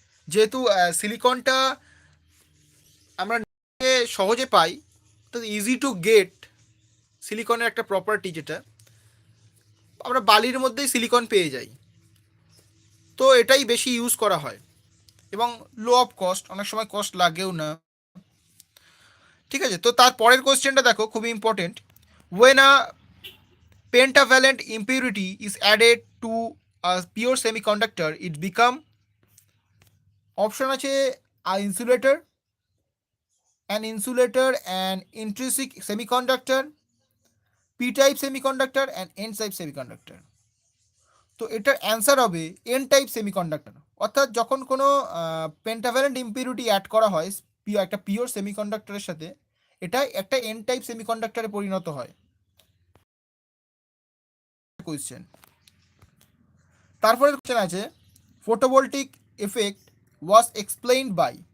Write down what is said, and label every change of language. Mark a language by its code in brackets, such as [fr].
[bn] যেহেতু সিলিকনটা আমরা সহজে পাই, তো ইজি টু গেট, সিলিকনের একটা প্রপার্টি, যেটা আমরা বালির মধ্যেই সিলিকন পেয়ে যাই, তো এটাই বেশি ইউজ করা হয় এবং লো অফ কস্ট, অনেক সময় কস্ট লাগেও না। ঠিক আছে, তো তার পরের কোয়েশ্চেনটা দেখো, খুবই important. [en] when a pentavalent impurity is added to a pure semiconductor, it become, [bn] option আছে insulator, [en] an insulator, an intrinsic semiconductor, p type semiconductor and n type semiconductor। [bn] তো এটার অ্যান্সার হবে এন টাইপ সেমিকন্ডাক্টর, অর্থাৎ যখন কোনো pentavalent impurity add করা হয় একটা পিওর সেমিকন্ডাক্টরের সাথে, এটা একটা এন টাইপ সেমিকন্ডাক্টরে পরিণত হয়। কোয়েশ্চেন, তারপরে কোয়েশ্চেন আছে photovoltaic effect was explained by.